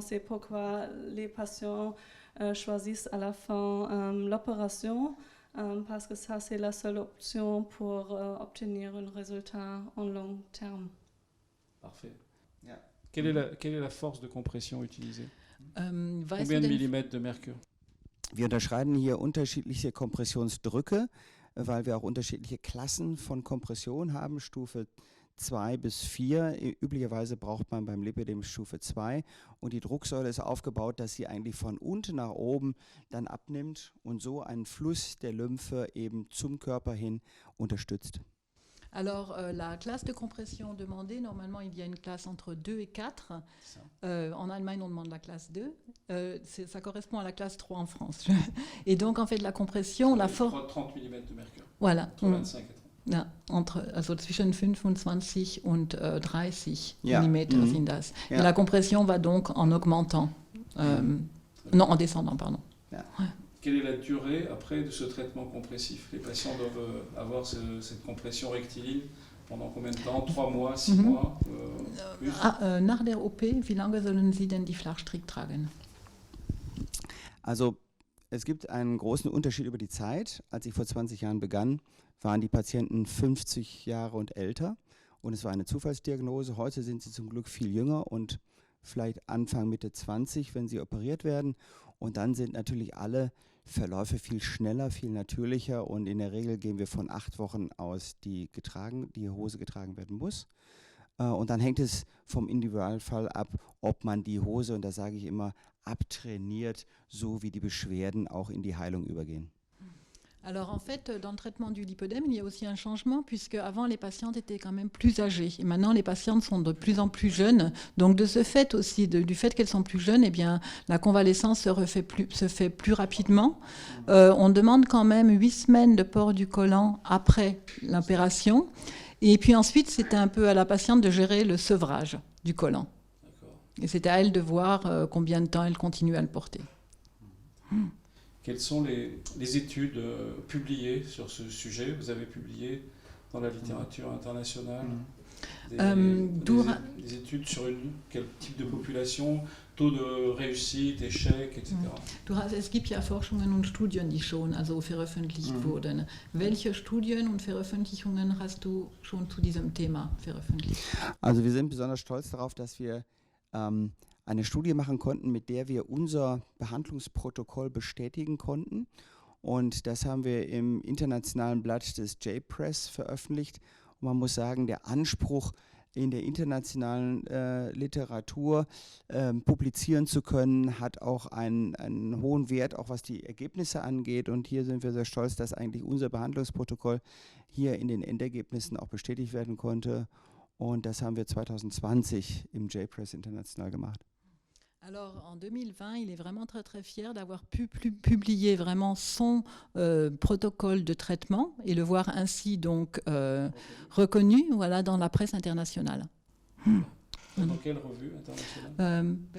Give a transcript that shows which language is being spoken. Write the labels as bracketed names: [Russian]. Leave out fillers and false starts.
[French] C'est pourquoi les patients choisissent à la fin l'opération. Parce que ça, c'est la seule option pour obtenir un résultat en long terme. Parfait. Yeah. Quelle est la force de compression utilisée? Combien de millimètres de mercure? [German] Wir unterscheiden hier unterschiedliche Kompressionsdrücke, weil wir auch unterschiedliche Klassen von Kompression haben. Stufe 2 bis 4. Üblicherweise braucht man beim Lipödem Stufe 2 und die Drucksäule ist aufgebaut, dass sie eigentlich von unten nach oben dann abnimmt und so einen Fluss der Lymphe eben zum Körper hin unterstützt. [French] Alors, la classe de compression demandée, normalement, il y a une classe entre 2 et 4. En Allemagne, on demande la classe 2. Ça correspond à la classe 3 en France. Et donc, en fait, la compression, la force... 30 mm de mercure. Voilà. Entre 25 et 30. [German] Ja, also zwischen 25 und 30 Ja. mm sind das. Ja. [French] Et la compression va donc en augmentant. Non, en descendant, pardon. Quelle est la durée après de ce traitement compressif? Les patients doivent avoir cette compression rectiligne pendant combien de temps? 3 mois, 6 mois plus? [German] Nach der OP, wie lange sollen Sie denn die Flachstrick tragen? Also es gibt einen großen Unterschied über die Zeit. Als ich vor 20 Jahren begann, waren die Patienten 50 Jahre und älter und es war eine Zufallsdiagnose. Heute sind sie zum Glück viel jünger und vielleicht Anfang, Mitte 20, wenn sie operiert werden. Und dann sind natürlich alle Verläufe viel schneller, viel natürlicher und in der Regel gehen wir von 8 Wochen aus, die Hose getragen werden muss. Und dann hängt es vom Individualfall ab, ob man die Hose, und da sage ich immer, abtrainiert, so wie die Beschwerden auch in die Heilung übergehen. [French] Alors en fait, dans le traitement du lipœdème, il y a aussi un changement puisque avant les patientes étaient quand même plus âgées et maintenant les patientes sont de plus en plus jeunes. Donc de ce fait aussi, du fait qu'elles sont plus jeunes, eh bien la convalescence se fait plus rapidement. On demande quand même 8 semaines de port du collant après l'opération. Et puis ensuite, c'était un peu à la patiente de gérer le sevrage du collant. Et c'était à elle de voir combien de temps elle continue à le porter. Quelles sont les études publiées sur ce sujet? Vous avez publié dans la littérature internationale des études sur quel type de population, taux de réussite, échec, etc. [German] Es gibt ja Forschungen und Studien, die schon also veröffentlicht wurden. Welche Studien und Veröffentlichungen hast du schon zu diesem Thema veröffentlicht? Also wir sind besonders stolz darauf, dass wir eine Studie machen konnten, mit der wir unser Behandlungsprotokoll bestätigen konnten. Und das haben wir im internationalen Blatt des J-Press veröffentlicht. Und man muss sagen, der Anspruch in der internationalen Literatur publizieren zu können, hat auch einen hohen Wert, auch was die Ergebnisse angeht. Und hier sind wir sehr stolz, dass eigentlich unser Behandlungsprotokoll hier in den Endergebnissen auch bestätigt werden konnte. Und das haben wir 2020 im J-Press international gemacht. [French] Alors en 2020, il est vraiment très très fier d'avoir pu publier vraiment son protocole de traitement et le voir ainsi donc reconnu, voilà, dans la presse internationale. Dans quelle revue internationale?